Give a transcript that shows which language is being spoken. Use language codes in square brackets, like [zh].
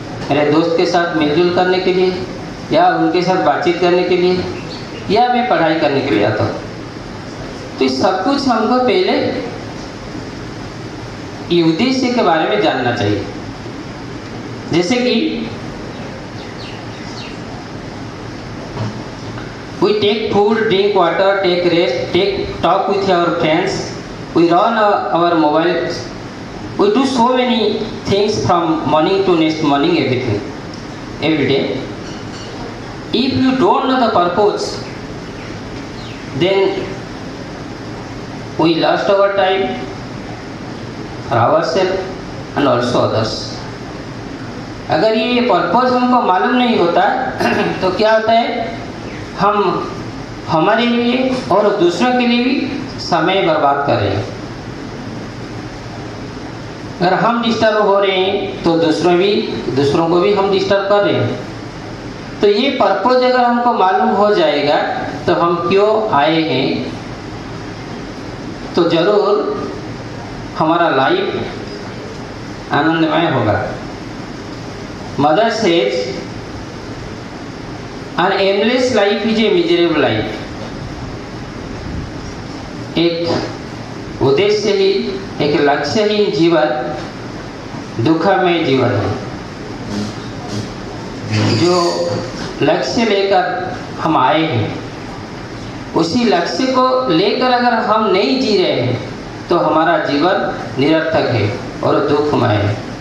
[hi] मेरे दोस्त के साथ मिलजुल करने के लिए, या उनके साथ बातचीत करने के लिए, या मैं पढ़ाई करने के लिए आता हूँ? तो ये सब कुछ हमको पहले ये उद्देश्य के बारे में जानना चाहिए। जैसे कि [en] we take food, drink water, take rest, talk with our friends, we run our mobiles, we do so many things from morning to next morning, every day. If you don't know the purpose, then we lost our time, ourselves and also others. [hi] अगर ये purpose हमको मालूम नहीं होता तो क्या होता है, हम हमारे लिए और दूसरों के लिए भी समय बर्बाद कर रहे हैं। अगर हम डिस्टर्ब हो रहे हैं तो दूसरों को भी हम डिस्टर्ब कर रहे हैं। तो ये पर्पस अगर हमको मालूम हो जाएगा तो हम क्यों आए हैं, तो जरूर हमारा लाइफ आनंदमय होगा। [en] Mother says an aimless life is a miserable life. [hi] एक उद्देश्यहीन, एक लक्ष्यहीन जीवन दुखमय जीवन है। जो लक्ष्य लेकर हम आए हैं, उसी लक्ष्य को लेकर अगर हम नहीं जी रहे हैं तो हमारा जीवन निरर्थक है और दुखमय है।